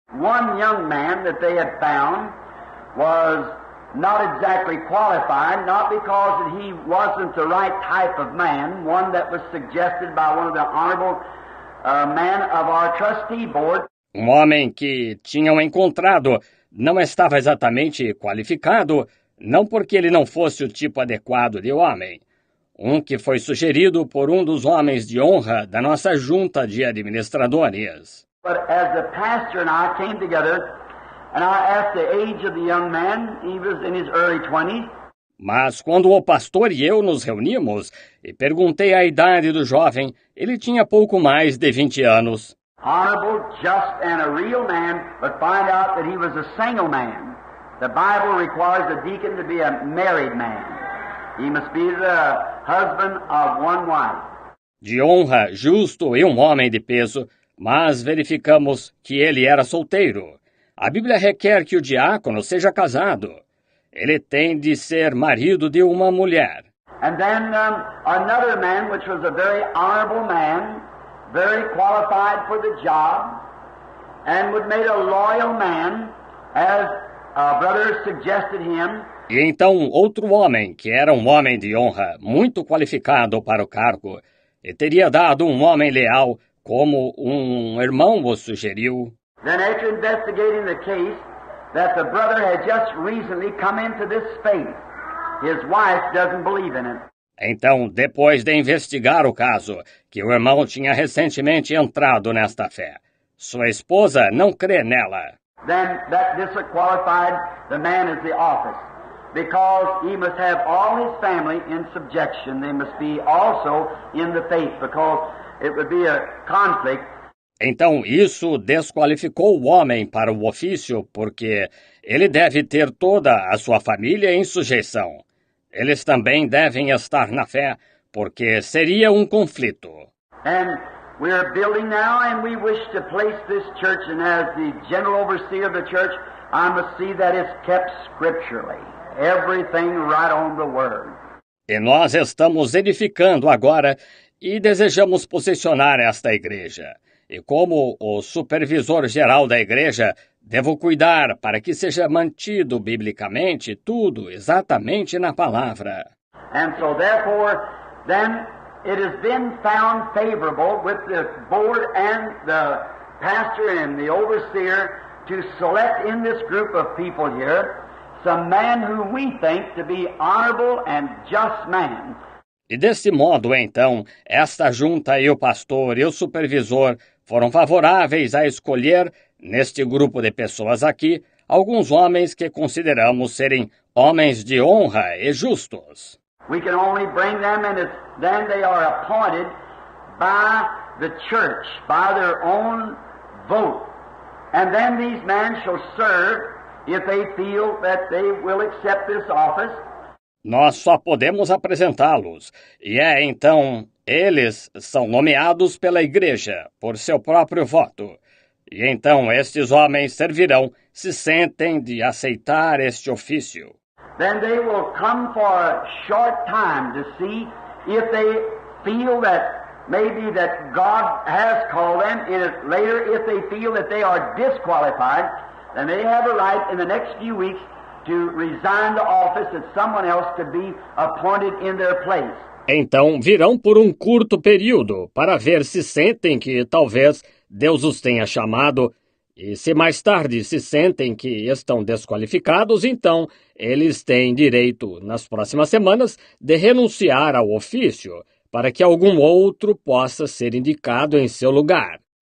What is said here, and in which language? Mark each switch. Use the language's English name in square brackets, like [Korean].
[English] One young man that they had found was not exactly qualified, not because he wasn't the right type of man, one that was suggested by one of the honorable men of our trustee board. [Portuguese] Um homem que tinham encontrado não estava exatamente qualificado, não porque ele não fosse o tipo adequado de homem. Um que foi sugerido por um dos homens de honra da nossa junta de administradores. [English] But as the pastor and I came together, and I asked the age of the young man, he was in his early 20s. [Portuguese] Mas quando o pastor e eu nos reunimos e perguntei a idade do jovem, ele tinha pouco mais de 20 anos. [English] Honorable, just, and a real man, but find out that he was a single man. The Bible requires a deacon to be a married man. He must be the husband of one wife. [Portuguese] De honra, justo e um homem de peso, mas verificamos que ele era solteiro. A Bíblia requer que o diácono seja casado. Ele tem de ser marido de uma mulher. [English] And then another man, which was a very honorable man, very qualified for the job, and would made a loyal man, as a brother suggested him. [Portuguese] E então outro homem, que era um homem de honra, muito qualificado para o cargo, e teria dado um homem leal, como um irmão o sugeriu. [English] Then after investigating the case, that the brother had just recently come into this faith. His wife doesn't believe in it. [Portuguese] Então, depois de investigar o caso, que o irmão tinha recentemente entrado nesta fé, sua esposa não crê nela. [English] Then that disqualified the man as the office, because he must have all his family in subjection. They must be also in the faith, because it would be a conflict. [Portuguese] Então, isso desqualificou o homem para o ofício, porque ele deve ter toda a sua família em sujeição. Eles também devem estar na fé, porque seria um conflito. [English] And we are building now, and we wish to place this church, and as the general overseer of the church, I must see that it's kept scripturally. Everything right on the word. [Portuguese] E nós estamos edificando agora e desejamos posicionar esta igreja. E como o supervisor geral da igreja, devo cuidar para que seja mantido biblicamente tudo exatamente na palavra. [English] And so therefore, then it has been found favorable with the board and the pastor and the overseer to select in this group of people here some man whom we think to be honorable and just man. [Portuguese] E desse modo, então, esta junta e o pastor e o supervisor foram favoráveis a escolher, neste grupo de pessoas aqui, alguns homens que consideramos serem homens de honra e justos. [English] We can only bring them, and then they are appointed by the church, by their own vote. And then these men shall serve if they feel that they will accept this office. [Portuguese] Nós só podemos apresentá-los, e então eles são nomeados pela igreja, por seu próprio voto. E então estes homens servirão se sentem de aceitar este ofício. [English] Then they will come for a short time to see if they feel that maybe that God has called them, and later if they feel that they are disqualified, then they have a right in the next few weeks to resign the office that someone else could be appointed in their place. [Portuguese] Então virão por um curto período para ver se sentem que talvez Deus os tenha chamado, e se mais tarde se sentem que estão desqualificados, então eles têm direito, nas próximas semanas, de renunciar ao ofício, para que algum outro possa ser indicado em seu lugar.